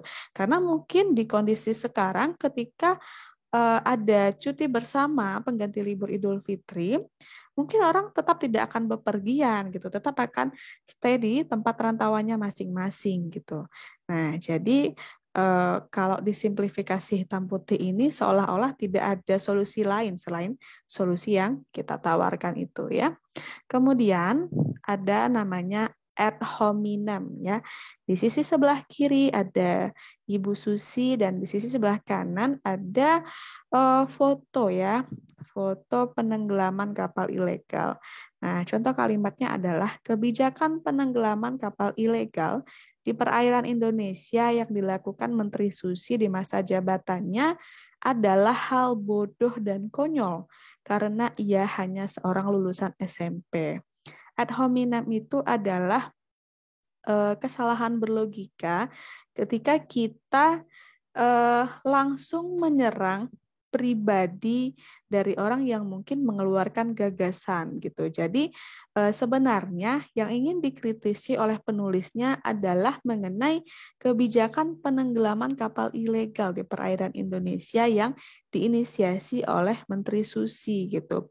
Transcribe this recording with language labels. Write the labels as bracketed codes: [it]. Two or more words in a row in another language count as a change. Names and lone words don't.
[id] Karena mungkin di kondisi sekarang ketika ada cuti bersama pengganti libur Idul Fitri, mungkin orang tetap tidak akan bepergian gitu, tetap akan stay di tempat rantauannya masing-masing gitu. Nah, jadi kalau disimplifikasi hitam putih ini seolah-olah tidak ada solusi lain selain solusi yang kita tawarkan itu ya. Kemudian ada namanya [la] ad hominem [id] ya. Di sisi sebelah kiri ada Ibu Susi dan di sisi sebelah kanan ada foto ya, foto penenggelaman kapal ilegal. Nah, contoh kalimatnya adalah kebijakan penenggelaman kapal ilegal di perairan Indonesia yang dilakukan Menteri Susi di masa jabatannya adalah hal bodoh dan konyol karena ia hanya seorang lulusan SMP. [la] Ad hominem [id] itu adalah kesalahan berlogika ketika kita langsung menyerang pribadi dari orang yang mungkin mengeluarkan gagasan gitu. Jadi sebenarnya yang ingin dikritisi oleh penulisnya adalah mengenai kebijakan penenggelaman kapal ilegal di perairan Indonesia yang diinisiasi oleh Menteri Susi gitu.